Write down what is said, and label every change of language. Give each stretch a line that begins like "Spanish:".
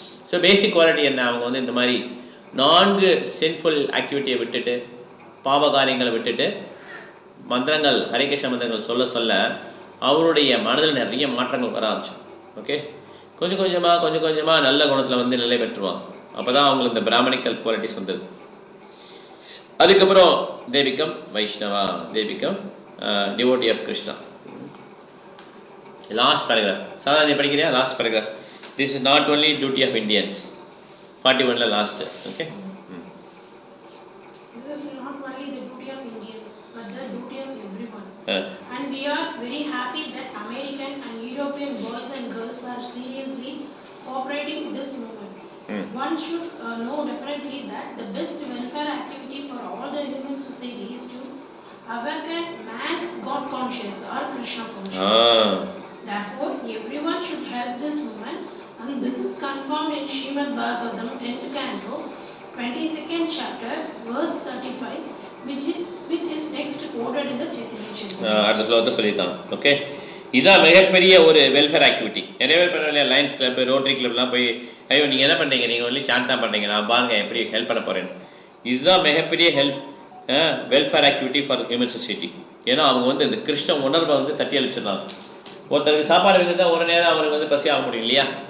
Tamil: So basic quality என்ன, அவங்க வந்து இந்த மாதிரி 4 சின்ஃபுல் ஆக்டிவிட்டியை விட்டுட்டு, பாவ காரியங்களை விட்டுட்டு மந்திரங்கள், ஹரே கிருஷ்ண மந்திரங்கள் சொல்ல சொல்ல அவருடைய மனதில் நிறைய மாற்றங்கள் வர ஆரம்பிச்சு. ஓகே, கொஞ்சம் கொஞ்சமாக நல்ல குணத்தில் வந்து நிலை பெற்றுவாங்க. அப்போ தான் அவங்களுக்கு இந்த பிராமணிக்கல் குவாலிட்டிஸ் வந்துடுது. அதுக்கப்புறம்
English: they become
Tamil: Vaishnava,
English: they become devotee of Krishna.
Tamil: Last paragraph சாதாரண படிக்கிறியா? Last paragraph,
English: this is not only duty of Indians,
Tamil: 41ல last. Okay,
English: this is not only the duty of Indians but the duty of everyone. And we are very happy that American and European boys and girls are seriously cooperating with this movement. One should know definitely that the best welfare activity for all the human society is to awaken man's God conscious or Krishna conscious. Therefore, everyone should help this movement, and this is confirmed in Srimad Bhagavatam 10th canto, 22nd chapter, verse 35, which is next quoted in the Chaitanya Charitamrita.
Tamil: அடுத்த ஸ்லோகத்தை சொல்லிட்டான். Okay, இதான் மிகப்பெரிய ஒரு welfare activity. நிறைய பேர் பண்ணுவாங்க, Lions club, rotary கிளப்லாம் போய், ஐயோ நீங்கள் என்ன பண்ணுறீங்க, நீங்கள் ஒன்லி சாண்ட் தான் பண்ணுறீங்க, நான் பாருங்க எப்படி ஹெல்ப் பண்ண போகிறேன்னு. இதுதான் மிகப்பெரிய help welfare activity for human society. ஏன்னா அவங்க வந்து இந்த கிருஷ்ண உணர்வை வந்து தட்டி அழிச்சிடலாம். ஒருத்தருக்கு சாப்பாடு வைக்கிறதா ஒரு நேரம் அவருக்கு வந்து பசி ஆக முடியும் இல்லையா?